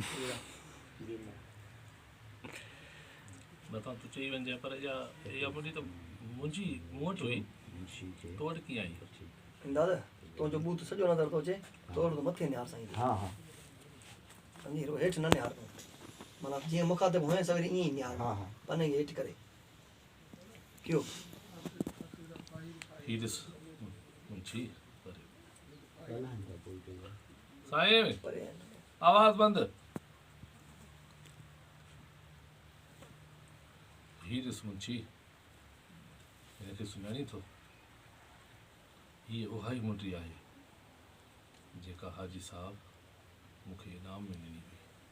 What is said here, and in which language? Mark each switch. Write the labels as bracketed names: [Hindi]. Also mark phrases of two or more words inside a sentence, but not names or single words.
[Sindhi] मथां तूं चई वञे पर इहा मुंडी त मुंहिंजी मूं वटि हुई मुंशी खे तो वटि कीअं आई दादा तुंहिंजो बूथ सॼो नज़र थो अचे तोड़ तो मथे निहार साईं हाँ हाँ सम्झी रो हेठि न निहार तूं माना जीअं मुखातिब हुए सवेरे ईअं ई निहार हाँ हाँ पने खे हेठि करे कयो ही ॾिस मुंशी ॻाल्हाइनि था पोइ कई साईं परे आवाज़ बंदि ही ॾिस मुंशी हिनखे सुञाणी थो हीअ उहा ई मुंडी आहे जेका हाजी साहब मूंखे इनाम में ॾिनी हुई